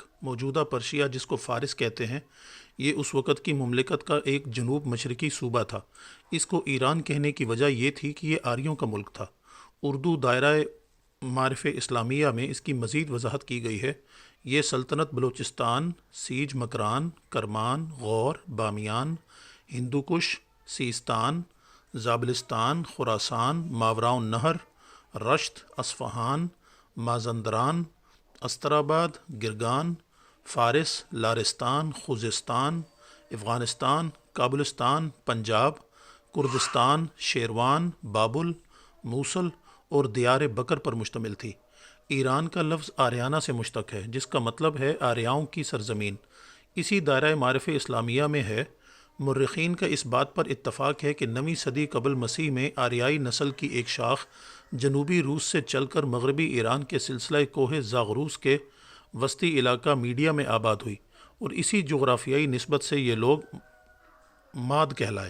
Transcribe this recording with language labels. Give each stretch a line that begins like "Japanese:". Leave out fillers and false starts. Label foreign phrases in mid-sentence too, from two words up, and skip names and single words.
Urdu: موجودہ پرشیا جس کو فارس کہتے ہیں، یہ اس وقت کی مملکت کا ایک جنوب مشرقی صوبہ تھا۔ اس کو ایران کہنے کی وجہ یہ تھی کہ یہ آریوں کا ملک تھا۔ اردو دائرہ معارف اسلامیہ میں اس کی مزید وضاحت کی گئی ہے۔ یہ سلطنت بلوچستان، سیج مکران، کرمان، غور، بامیان، ہندوکش، سیستان، زابلستان، خراسان، ماوراء النہر، رشت، اصفہان، مازندران، استراباد، گرگان، فارس، لارستان، خوزستان، افغانستان، کابلستان، پنجاب، کردستان، شیروان، بابل، موصل اور دیار بکر پر مشتمل تھی۔ ایران کا لفظ آریانہ سے مشتق ہے، جس کا مطلب ہے آریاؤں کی سرزمین۔ اسی دائرہ معارف اسلامیہ میں ہے۔ مورخین کا اس بات پر اتفاق ہے کہ 9ویں صدی قبل مسیح میں آریائی نسل کی ایک شاخ جنوبی روس سے چل کر مغربی ایران کے سلسلہ کوہ زاغروس کے وسطی علاقہ میڈیا میں آباد ہوئی، اور اسی جغرافیائی نسبت سے یہ لوگ ماد کہلائے۔